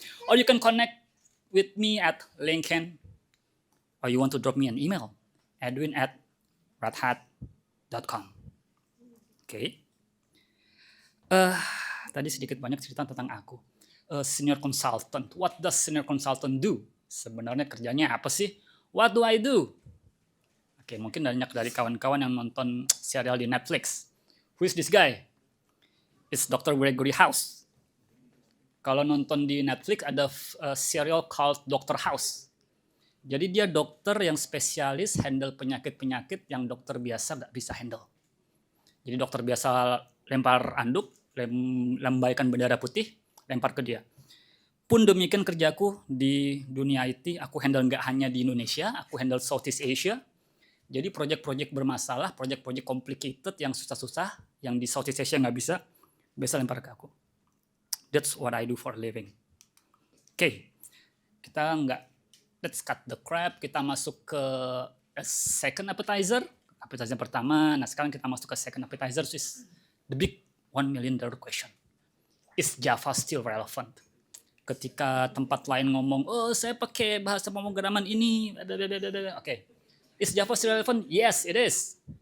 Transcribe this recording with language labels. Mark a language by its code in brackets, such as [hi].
[en] Or you can connect with me at LinkedIn. Or you want to drop me an email, edwin@redhat.com. Oke. [id] Tadi sedikit banyak cerita tentang aku. Senior consultant. [en] What does senior consultant do? [id] Sebenarnya kerjanya apa sih? [en] What do I do? [id] Oke, mungkin banyak dari kawan-kawan yang nonton serial di Netflix. [en] Who is this guy? It's Dr. Gregory House. [id] Kalau nonton di Netflix ada serial called Dr. House. Jadi dia dokter yang spesialis handle penyakit-penyakit yang dokter biasa nggak bisa handle. Jadi dokter biasa lempar anduk, lambaikan bendera putih, lempar ke dia. Pun demikian kerjaku di dunia IT, aku handle nggak hanya di Indonesia, aku handle Southeast Asia. Jadi proyek-proyek bermasalah, proyek-proyek complicated yang susah-susah, yang di Southeast Asia nggak bisa, biasa lempar ke aku. [en] That's what I do for a living. Oke, let's cut the crap, [id] kita masuk ke [en] second appetizer pertama. [id] Nah sekarang kita masuk ke [en] second appetizer, which is the big $1 million question. Is Java still relevant? [id] Ketika tempat lain ngomong, saya pakai bahasa pemrograman ini, [en] oke. Is Java still relevant? Yes, it is.